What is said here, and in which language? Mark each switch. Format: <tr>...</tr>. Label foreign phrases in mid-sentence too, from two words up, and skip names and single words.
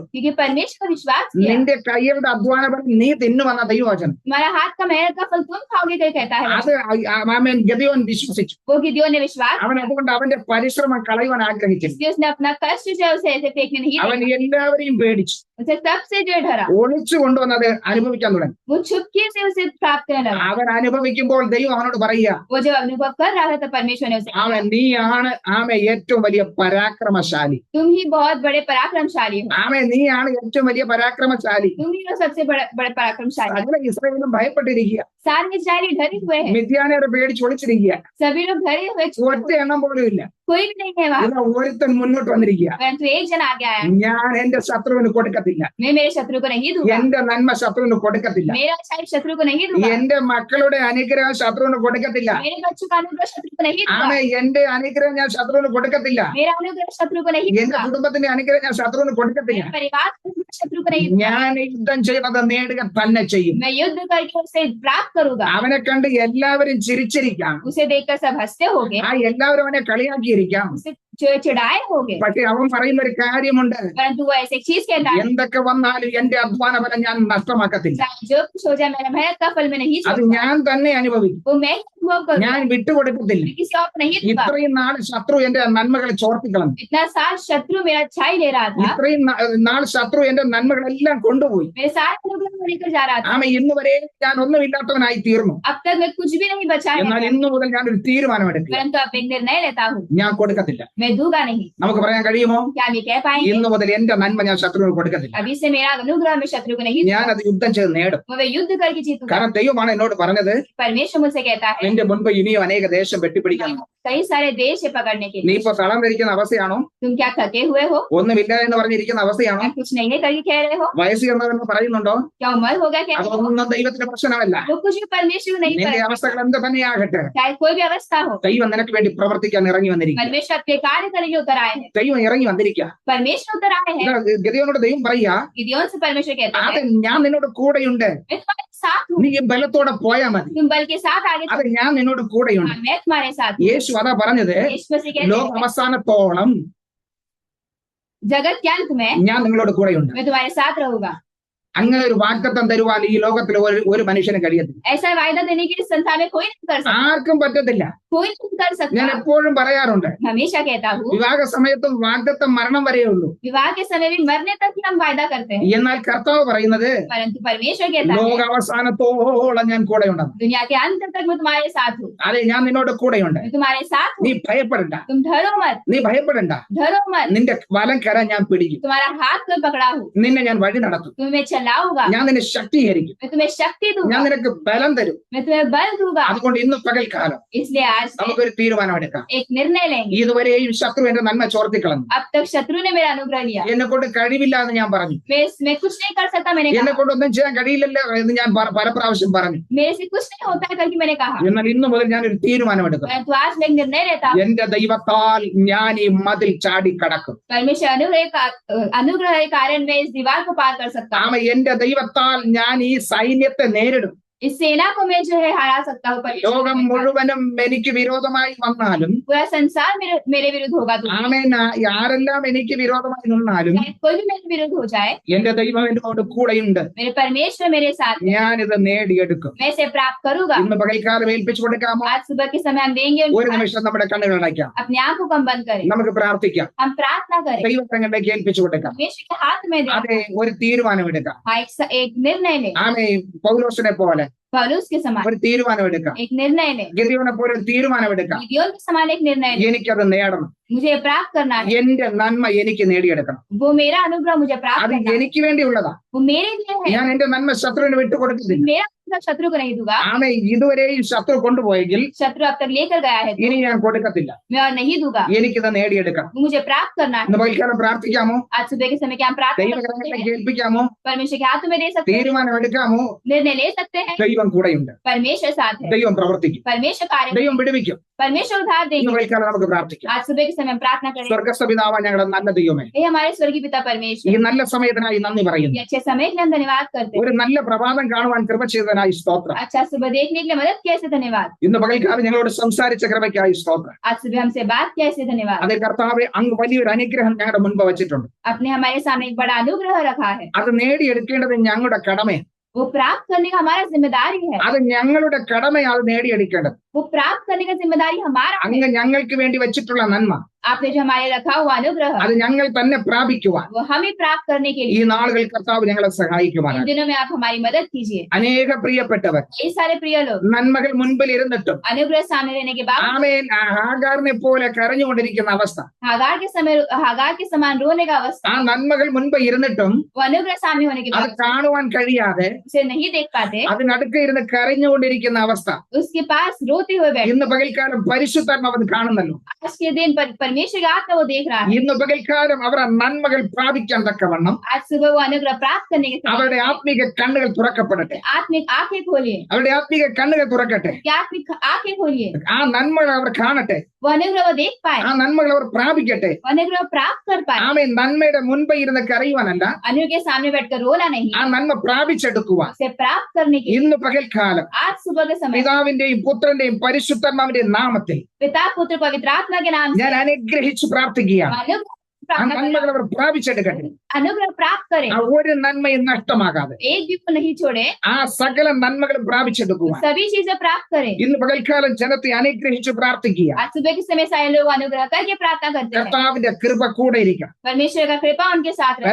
<hi>क्योंकि परमेश्वर को विश्वास किया।</hi> <ml>നിന്റെ കൈയുടെ അധ്വാന ഫലം നീ തിന്നുവന്ന ദൈവവചനം</ml> <hi>तुम्हारा हाथ का मेहनत का फल तुम खाओगे करके कहता है।</hi> <ml>അത് അവൻ ഗിദെയോൻ വിശ്വസിച്ചു.</ml> <hi>वो गिदोन ने विश्वास,</hi> <ml>അവൻ അതുകൊണ്ട് അവന്റെ പരിശ്രമം കളയുവാൻ आग्रഹിച്ചില്ല.</ml> <hi>इसलिए उसने अपना कष्ट जो है उसे ऐसे फेंकने नहीं</hi> <ml>അവൻ</ml> <hi>दिया।</hi> <ml>എല്ലാവരെയും പേടിച്ചു,</ml> <hi>उसे सबसे जो है डरा,</hi> <ml>ഒളിച്ചു കൊണ്ടുവന്നത് അനുഭവിക്കാൻ തുടങ്ങി.</ml> <hi>वो छुपके से उसे प्राप्त करने लगा।</hi> <ml>അവൻ അനുഭവിക്കുമ്പോൾ ദൈവം അവനോട് പറയുക,</ml> <hi>वो जब अनुभव कर रहा था तो परमेश्वर ने उसे कहा,</hi> <ml>അവൻ നീയാണ് ഏറ്റവും വലിയ പരാക്രമശാലി.</ml> <hi>तुम ही बहुत बड़े पराक्रमशाली हो,</hi> <ml>നീയാണ് ഏറ്റവും വലിയ പരാക്രമശാലി.</ml> <hi>तुम ही तो सबसे बड़े पराक्रमशाली।</hi> <ml>സകല ഇസ്രായേലും ഭയപ്പെട്ടിരിക്കുക,</ml> <hi>सारे इस्राएली डरे हुए हैं,</hi> <ml>മിദ്യാനരെ പേടിച്ച് ഒളിച്ചിരിക്കുക.</ml> <hi>सभी लोग डरे हुए,</hi> <ml>ഒറ്റ എണ്ണം പോലും ഇല്ല.</ml> <hi>कोई भी नहीं है वहाँ,</hi> <ml>ഇതാ ഒരുത്തൻ മുന്നോട്ട് വന്നിരിക്കുക,</ml> <hi>परंतु एक जन आगे आया,</hi> <ml>ഞാൻ എന്റെ ശത്രുവിന് കൊടുക്കത്തില്ല,</ml> <hi>मैं मेरे शत्रु को नहीं दूंगा,</hi> <ml>എന്റെ നന്മ ശത്രുവിന് കൊടുക്കത്തില്ല,</ml> <hi>मेरा अच्छाई शत्रु को नहीं दूंगा,</hi> <ml>എന്റെ മക്കളുടെ അനുഗ്രഹം ശത്രുവിന് കൊടുക്കത്തില്ല,</ml> <hi>मेरे बच्चों का अनुग्रह शत्रु को नहीं दूंगा,</hi> <ml>എന്റെ അനുഗ്രഹം ഞാൻ ശത്രുവിന് കൊടുക്കത്തില്ല,</ml> <hi>मेरा अनुग्रह शत्रु को नहीं</hi> <ml>എന്റെ</ml> <hi>दूंगा,</hi> <ml>കുടുംബത്തിന്റെ അനുഗ്രഹം ഞാൻ ശത്രുവിന് കൊടുക്കത്തില്ല.</ml> <hi>मेरे परिवार का अनुग्रह शत्रु को नहीं दूंगा,</hi> <ml>ഞാൻ യുദ്ധം ചെയ്തത് നേടുക തന്നെ ചെയ്യും.</ml> <hi>मैं युद्ध करके उसे प्राप्त करूंगा।</hi> <ml>അവനെ കണ്ട് എല്ലാവരും ചിരിച്ചിരിക്കാം,</ml> <hi>उसे देखकर सब हंसते होंगे,</hi> <ml>എല്ലാവരും അവനെ കളിയാക്കിയിരിക്കാം.</ml> <hi>उसे चिढ़ाए होंगे,</hi> <ml>പക്ഷെ അവൻ പറയുന്ന ഒരു കാര്യമുണ്ട്,</ml> <hi>परंतु वो ऐसे एक चीज कहता है,</hi> <ml>എന്തൊക്കെ വന്നാലും എന്റെ അധ്വാന ഫലം ഞാൻ നഷ്ടമാക്കത്തില്ല.</ml> <hi>चाहे जो कुछ हो जाए मेरा मेहनत का फल मैं नहीं</hi> <ml>അത്</ml> <hi>छोड़ूंगा,</hi> <ml>ഞാൻ തന്നെ അനുഭവിക്കും,</ml> <hi>वो मैं ही अनुभव करूंगा,</hi> <ml>ഞാൻ വിട്ടുകൊടുക്കത്തില്ല.</ml> <hi>मैं किसी और को नहीं दूंगा।</hi> <ml>ഇത്രയും നാൾ ശത്രു എന്റെ നന്മകളെ ചോർത്തിക്കളഞ്ഞു,</ml> <hi>इतना साल शत्रु मेरा अच्छाई ले रहा था,</hi> <ml>ഇത്രയും നാൾ ശത്രു എന്റെ നന്മകളെല്ലാം കൊണ്ടുപോയി.</ml> <hi>मेरे सारे अनुग्रह को लेकर जा रहा था,</hi> <ml>ഇന്ന് വരെ ഞാൻ ഒന്നുമില്ലാത്തവനായി തീർന്നു.</ml> <hi>अब तक मैं कुछ भी नहीं बचा है,</hi> <ml>എന്നാൽ ഇന്നു മുതൽ ഞാനൊരു തീരുമാനമെടുക്കുക,</ml> <hi>परंतु अब एक निर्णय लेता हूँ,</hi> <ml>ഞാൻ കൊടുക്കത്തില്ല.</ml> <hi>मैं दूंगा नहीं।</hi> <ml>നമുക്ക് പറയാൻ കഴിയുമോ?</ml> <hi>क्या हम ये कह पाएंगे,</hi> <ml>ഇന്നു മുതൽ എന്റെ നന്മ ഞാൻ ശത്രുവിന് കൊടുക്കത്തില്ല,</ml> <hi>अभी से मेरा अनुग्रह मैं शत्रु को नहीं दूंगा,</hi> <ml>ഞാനത് യുദ്ധം ചെയ്ത് നേടും.</ml> <hi>मैं युद्ध करके जीतूंगा।</hi> <ml>കാരണം ദൈവമാണ് എന്നോട് പറഞ്ഞത്,</ml> <hi>परमेश्वर मुझसे कहता है,</hi> <ml>നിന്റെ മുൻപ് ഇനിയും അനേക ദേശം വെട്ടിപ്പിടിക്കണം.</ml> <hi>कई सारे देश है पकड़ने के</hi> <ml>നീ</ml> <hi>लिए,</hi> <ml>ഇപ്പൊ തളർന്നിരിക്കുന്ന അവസ്ഥയാണോ?</ml> <hi>तुम क्या थके हुए हो,</hi> <ml>ഒന്നുമില്ല എന്ന് പറഞ്ഞിരിക്കുന്ന അവസ്ഥയാണോ?</ml> <hi>क्या कुछ नहीं है करके कह रहे हो,</hi> <ml>വയസ്സ് എന്നതെന്ന് പറയുന്നുണ്ടോ?</ml> <hi>क्या उम्र होगा, क्या</hi> <ml>അതൊന്നും ദൈവത്തിന്റെ പ്രശ്നമല്ല.</ml> <hi>वो कुछ भी परमेश्वर को नहीं</hi> <ml>നിന്റെ</ml> <hi>पड़ेगा,</hi> <ml>അവസ്ഥകൾ എന്ത് തന്നെയാകട്ടെ,</ml> <hi>चाहे कोई भी अवस्था हो,</hi> <ml>ദൈവം നിനക്ക് വേണ്ടി പ്രവർത്തിക്കാൻ ഇറങ്ങി വന്നിരിക്കുക.</ml> <hi>परमेश्वर अपने कार्य करने उतर आए हैं,</hi> <ml>ദൈവം ഇറങ്ങി വന്നിരിക്കുക.</ml> <hi>परमेश्वर उतर आए हैं।</hi> <ml>ഗിദെയോനോട് ദൈവം പറയാ,</ml> <hi>गिदोन से परमेश्वर कहता</hi> <ml>അത്</ml> <hi>है,</hi> <ml>ഞാൻ നിന്നോട് കൂടെയുണ്ട്,</ml> <hi>मैं तुम्हारे साथ हूँ,</hi> <ml>നീ ബലത്തോടെ പോയാ മതി,</ml> <hi>तुम बल के साथ आगे</hi> <ml>അത് ഞാൻ നിന്നോട് കൂടെയുണ്ട്.</ml> <hi>हाँ, मैं तुम्हारे साथ हूँ।</hi> <ml>യേശു അതാ പറഞ്ഞത്,</ml> <hi>यीशु मसीह कहते</hi> <ml>ലോക</ml> <hi>हैं,</hi> <ml>അവസാനത്തോളം</ml> <hi>जगत क्या तुम्हें,</hi> <ml>ഞാൻ നിങ്ങളോട് കൂടെയുണ്ട്.</ml> <hi>मैं तुम्हारे साथ रहूंगा।</hi> <ml>അങ്ങനെ ഒരു വാഗ്ദത്തം തരുവാൻ ഈ ലോകത്തിൽ ഒരു മനുഷ്യന് കഴിയത്തില്ല,</ml> <hi>ऐसा वायदा देने के लिए संसार में कोई नहीं कर सकता,</hi> <ml>ആർക്കും പറ്റത്തില്ല.</ml> <hi>कोई नहीं कर</hi> <ml>ഞാൻ</ml> <hi>सकता।</hi> <ml>എപ്പോഴും പറയാറുണ്ട്,</ml> <hi>हमेशा कहता हूँ,</hi> <ml>വിവാഹ സമയത്തും വാഗ്ദത്തം മരണം വരെയേ ഉള്ളൂ.</ml> <hi>विवाह के समय भी मरने तक ही हम वायदा करते हैं,</hi> <ml>എന്നാൽ കർത്താവ് പറയുന്നത്,</ml> <hi>परंतु परमेश्वर कहता है,</hi> <ml>ലോകാവസാനത്തോളം ഞാൻ കൂടെയുണ്ടെന്ന്.</ml> <hi>दुनिया के अंत तक मैं तुम्हारे साथ हूँ,</hi> <ml>അതെ, ഞാൻ നിന്നോട് കൂടെയുണ്ട്,</ml> <hi>मैं तुम्हारे साथ</hi> <ml>നീ</ml> <hi>हूँ,</hi> <ml>ഭയപ്പെടണ്ട,</ml> <hi>तुम डरो मत,</hi> <ml>നീ ഭയപ്പെടണ്ട.</ml> <hi>डरो मत,</hi> <ml>നിന്റെ വലം കര ഞാൻ പിടിക്കും,</ml> <hi>तुम्हारा हाथ को पकड़ा हूँ,</hi> <ml>നിന്നെ ഞാൻ വഴി നടത്തും,</ml> <hi>तुम्हें चलाऊंगा,</hi> <ml>ഞാൻ നിന്നെ ശക്തീകരിക്കും,</ml> <hi>मैं तुम्हें शक्ति</hi> <ml>ഞാൻ</ml> <hi>दूंगा,</hi> <ml>നിനക്ക് ബലം തരും.</ml> <hi>मैं तुम्हें बल दूंगा।</hi> <ml>അതുകൊണ്ട് ഇന്ന് പകൽക്കാലം</ml> <hi>इसलिए आज से</hi> <ml>നമുക്കൊരു തീരുമാനമെടുക്കാം.</ml> <hi>एक निर्णय लेंगे।</hi> <ml>ഇതുവരെയും ശത്രു എന്റെ നന്മ ചോർത്തിക്കളഞ്ഞു,</ml> <hi>अब तक शत्रु ने मेरा अनुग्रह लिया,</hi> <ml>എന്നെ കൊണ്ട് കഴിവില്ല എന്ന് ഞാൻ പറഞ്ഞു,</ml> <hi>मैं कुछ नहीं कर सकता, मैंने</hi> <ml>എന്നെ</ml> <hi>कहा,</hi> <ml>കൊണ്ടൊന്നും ചെയ്യാൻ കഴിയില്ലല്ലോ എന്ന് ഞാൻ പല പ്രാവശ്യം പറഞ്ഞു.</ml> <hi>मेरे से कुछ नहीं होता है करके मैंने कहा,</hi> <ml>എന്നാൽ ഇന്നു മുതൽ ഞാനൊരു തീരുമാനമെടുക്കും,</ml> <hi>परंतु आज मैं एक निर्णय लेता हूँ,</hi> <ml>എന്റെ ദൈവത്താൽ ഞാൻ ഈ മതിൽ ചാടിക്കടക്കും.</ml> <hi>परमेश्वर अनुग्रह के कारण मैं इस दीवार को पार कर सकता हूँ,</hi> <ml>എന്റെ ദൈവത്താൽ ഞാൻ ഈ സൈന്യത്തെ നേരിടും.</ml> <hi>इस सेना को मैं जो है हरा सकता हूँ।</hi> <ml>ലോകം</ml> <hi>परमेश्वर</hi> <ml>മുഴുവനും എനിക്ക് വിരോധമായി വന്നാലും,</ml> <hi>पूरा संसार मेरे विरुद्ध होगा, तो</hi> <ml>ആമേൻ, ആരെല്ലാം എനിക്ക് വിരോധമായി നിന്നാലും</ml> <hi>चाहे कोई भी मेरे विरुद्ध हो जाए,</hi> <ml>എന്റെ ദൈവം എന്നോട് കൂടെയുണ്ട്,</ml> <hi>मेरे परमेश्वर मेरे साथ है,</hi> <ml>ഞാനിത് നേടിയെടുക്കും.</ml> <hi>मैं इसे प्राप्त करूंगा।</hi> <ml>ഇന്ന് പകൽക്കാലം ഏൽപ്പിച്ചു കൊടുക്കാമോ?</ml> <hi>आज सुबह के समय हम देंगे</hi> <ml>ഒരു</ml> <hi>उनको,</hi> <ml>നിമിഷം നമ്മുടെ കണ്ണുകൾ അടയ്ക്കാം,</ml> <hi>अपने आंखों को हम बंद करें,</hi> <ml>നമുക്ക് പ്രാർത്ഥിക്കാം,</ml> <hi>हम प्रार्थना करें,</hi> <ml>ദൈവത്തിലേക്ക് ഏൽപ്പിച്ചു കൊടുക്കാം.</ml> <hi>परमेश्वर के हाथ में दें,</hi> <ml>അതെ, ഒരു തീരുമാനമെടുക്കാം.</ml> <hi>हाँ, एक निर्णय ले,</hi> <ml>ആമേ, പൗലോസിനെ പോലെ</ml> <hi>पौलुस के समान</hi> <ml>ഒരു തീരുമാനമെടുക്കാം.</ml> <hi>एक निर्णय ले,</hi> <ml>ഗിദെയോനെ പോലെ ഒരു തീരുമാനമെടുക്കാം.</ml> <hi>गिदोन के समान एक निर्णय ले,</hi> <ml>എനിക്കത് നേടണം,</ml> <hi>मुझे प्राप्त करना है,</hi> <ml>എന്റെ നന്മ എനിക്ക് നേടിയെടുക്കണം.</ml> <hi>वो मेरा अनुग्रह मुझे प्राप्त</hi> <ml>അത്</ml> <hi>करना है,</hi> <ml>എനിക്ക് വേണ്ടിയുള്ളതാ.</ml> <hi>वो मेरे लिए है,</hi> <ml>ഞാൻ എന്റെ നന്മ ശത്രുവിന് വിട്ടുകൊടുക്കുന്നില്ല.</ml> <hi>मेरा तक शत्रु को नहीं दूंगा।</hi> <ml>ആമേ ഇതുവരെയും ശത്രു കൊണ്ടുപോയെങ്കിൽ</ml> <hi>शत्रु अब तक लेकर गया है</hi> <ml>ഇനി</ml> <hi>तो</hi> <ml>ഞാൻ കൊടുക്കത്തില്ല,</ml> <hi>मैं और नहीं दूंगा।</hi> <ml>എനിക്കിത് നേടിയെടുക്കണം.</ml> <hi>मुझे प्राप्त करना है।</hi> <ml>ഇന്ന് പകൽക്കാലം പ്രാർത്ഥിക്കാമോ?</ml> <hi>आज सुबह के समय क्या हम प्रार्थना कर सकते</hi> <ml>ദൈവകരങ്ങളിലേക്ക്</ml> <hi>हैं?</hi> <ml>ഏൽപ്പിക്കാമോ?</ml> <hi>परमेश्वर के हाथों में दे सकते हैं,</hi> <ml>തീരുമാനം എടുക്കാമോ?</ml> <hi>निर्णय ले सकते हैं।</hi> <ml>ദൈവം കൂടെയുണ്ട്,</ml> <hi>परमेश्वर साथ है,</hi> <ml>ദൈവം പ്രവർത്തിക്കും,</ml> <hi>परमेश्वर कार्य,</hi> <ml>ദൈവം വിടുവിക്കും.</ml> <hi>परमेश्वर उधार</hi> <ml>ഇന്ന്</ml> <hi>देंगे।</hi> <ml>പകൽക്കാലം നമുക്ക് പ്രാർത്ഥിക്കാം.</ml> <hi>आज सुबह के समय हम प्रार्थना करें।</hi> <ml>സ്വർഗസ്ഥ പിതാവായ ഞങ്ങളുടെ നല്ല ദൈവമേ,</ml> <hi>हे हमारे स्वर्गीय पिता</hi> <ml>ഈ</ml> <hi>परमेश्वर,</hi> <ml>നല്ല സമയത്തിനായി നന്ദി</ml> <hi>ये</hi> <ml>പറയുന്നു.</ml> <hi>अच्छे समय के लिए हम धन्यवाद करते हैं।</hi> <ml>ഒരു നല്ല പ്രഭാതം കാണുവാൻ കൃപ ചെയ്തതിനായി സ്തോത്രം.</ml> <hi>अच्छा सुबह देखने के लिए मदद किया ऐसे धन्यवाद।</hi> <ml>ഇന്ന് പകൽക്കാലം ഞങ്ങളോട് സംസാരിച്ച കൃപയ്ക്കായി സ്തോത്രം.</ml> <hi>आज सुबह हमसे बात किया ऐसे धन्यवाद।</hi> <ml>അത് കർത്താവെ അങ്ങ് വലിയൊരു അനുഗ്രഹം ഞങ്ങളുടെ മുൻപ് വെച്ചിട്ടുണ്ട്.</ml> <hi>आपने हमारे सामने एक बड़ा अनुग्रह रखा है,</hi> <ml>അത് നേടിയെടുക്കേണ്ടത് ഞങ്ങളുടെ കടമയാണ്.</ml> <hi>वो प्राप्त करने का हमारा जिम्मेदारी है।</hi> <ml>അത് ഞങ്ങളുടെ കടമയാണ് അത് നേടിയെടുക്കേണ്ടത്.</ml> <hi>वो प्राप्त करने का जिम्मेदारी हमारा है।</hi> <ml>അങ്ങ് ഞങ്ങൾക്ക് വേണ്ടി വെച്ചിട്ടുള്ള നന്മ</ml> <hi>आपने जो हमारे रखा हुआ अनुग्रह,</hi> <ml>അത് ഞങ്ങൾ തന്നെ പ്രാപിക്കുവാൻ</ml> <hi>वो हमें प्राप्त करने के</hi> <ml>ഈ</ml> <hi>लिए</hi> <ml>നാളുകൾ കർത്താവ് ഞങ്ങളെ</ml> <hi>इन</hi> <ml>സഹായിക്കുവാനാണ്.</ml> <hi>दिनों में आप हमारी मदद कीजिए।</hi> <ml>അനേക പ്രിയപ്പെട്ടവർ</ml> <hi>ये सारे प्रिय लोग</hi> <ml>നന്മകൾ മുൻപിൽ ഇരുന്നിട്ടും</ml> <hi>अनुग्रह सामने रहने के बाद</hi> <ml>ആമേൻ ഹാഗാറിനെ പോലെ കരഞ്ഞുകൊണ്ടിരിക്കുന്ന അവസ്ഥ,</ml> <hi>हागार के समान रोने का</hi> <ml>ആ</ml> <hi>अवस्था,</hi> <ml>നന്മകൾ മുൻപ് ഇരുന്നിട്ടും</ml> <hi>वो अनुग्रह सामने होने के</hi> <ml>അത്</ml> <hi>बाद</hi> <ml>കാണുവാൻ കഴിയാതെ</ml> <hi>उसे नहीं देख पाते,</hi> <ml>അതിനടുക്ക് ഇരുന്ന് കരഞ്ഞുകൊണ്ടിരിക്കുന്ന അവസ്ഥ</ml> <hi>उसके पास रोते हुए बैठे।</hi> <ml>ഇന്ന് പകൽക്കാലം പരിശുദ്ധാത്മാവ് അത് കാണുന്നല്ലോ.</ml> <hi>आज के दिन परमेश्वर का आत्मा वो देख रहा है।</hi> <ml>ഇന്ന് പകൽക്കാലം അവർ ആ നന്മകൾ പ്രാപിക്കാൻ തക്കവണ്ണം</ml> <hi>आज सुबह वो अनुग्रह प्राप्त करने के</hi> <ml>അവരുടെ</ml> <hi>समय</hi> <ml>ആത്മീക കണ്ണുകൾ തുറക്കപ്പെടട്ടെ,</ml> <hi>आत्मिक आंखें खोलिए,</hi> <ml>അവരുടെ ആത്മീക കണ്ണുകൾ തുറക്കട്ടെ.</ml> <hi>कि आत्मिक आंखें खोलिए,</hi> <ml>ആ നന്മകൾ അവർ കാണട്ടെ,</ml> <hi>वो अनुग्रह वो देख पाए,</hi> <ml>ആ നന്മകൾ അവർ പ്രാപിക്കട്ടെ.</ml> <hi>वो अनुग्रह प्राप्त कर पाए।</hi> <ml>ആമേ നന്മയുടെ മുൻപ് ഇരുന്ന് കരയുവാനല്ല,</ml> <hi>अनुग्रह के सामने बैठकर रोना नहीं,</hi> <ml>ആ നന്മ പ്രാപിച്ചെടുക്കുവാൻ</ml> <hi>उसे प्राप्त करने के लिए</hi> <ml>ഇന്ന് പകൽക്കാലം</ml> <hi>आज सुबह के समय</hi> <ml>പിതാവിന്റെയും പുത്രന്റെയും പരിശുദ്ധാത്മാവിന്റെയും നാമത്തിൽ</ml> <hi>पिता पुत्र पवित्र आत्मा के नाम</hi> <ml>ഞാൻ</ml> <hi>से</hi> <ml>അനുഗ്രഹിച്ച് പ്രാർത്ഥിക്കുകയാണ്. ആ</ml> <hi>अनुग्रह प्राप्त</hi> <ml>നന്മകൾ</ml> <hi>करें,</hi> <ml>അവർ പ്രാപിച്ചെടുക്കട്ടെ.</ml> <hi>अनुग्रह प्राप्त करें,</hi> <ml>ആ ഒരു നന്മയും നഷ്ടമാകാതെ</ml> <hi>एक भी को नहीं छोड़े,</hi> <ml>ആ സകല നന്മകളും പ്രാപിച്ചെടുക്കുവാൻ</ml> <hi>सभी चीजें प्राप्त करें।</hi> <ml>ഇന്ന് പകൽക്കാലം ജനത്തെ അനുഗ്രഹിച്ച് പ്രാർത്ഥിക്കുക.</ml> <hi>आज सुबह के समय सारे लोग अनुग्रह करके प्रार्थना करते हैं।</hi> <ml>കർത്താവിന്റെ കൃപ കൂടെ ഇരിക്കണം,</ml> <hi>परमेश्वर का कृपा उनके साथ रहे,</hi>